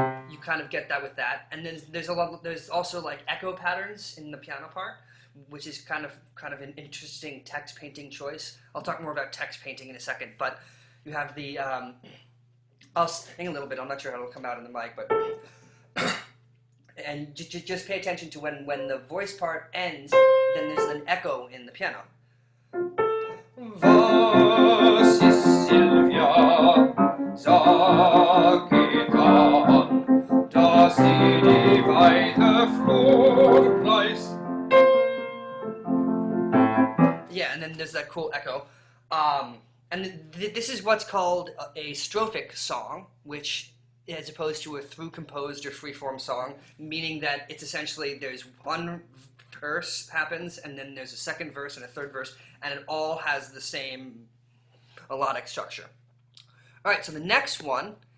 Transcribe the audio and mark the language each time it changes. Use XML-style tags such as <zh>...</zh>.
<en>You kind of get that with that, and then there's also like echo patterns in the piano part, which is kind of an interesting text painting choice. I'll talk more about text painting in a second, but you have the I'll sing a little bit. I'm not sure how it'll come out in the mic, but and just pay attention to when the voice part ends, then there's an echo in the piano.</en> <de>Was ist Sylvia, sag it an, dass sie die weite Flur preist.</de> <en>Yeah, and then there's that cool echo. And this is what's called a strophic song, which, as opposed to a through-composed or free-form song, meaning that it's essentially there's one verse happens, and then there's a second verse and a third verse, and it all has the same melodic structure. All right, so the next one</en>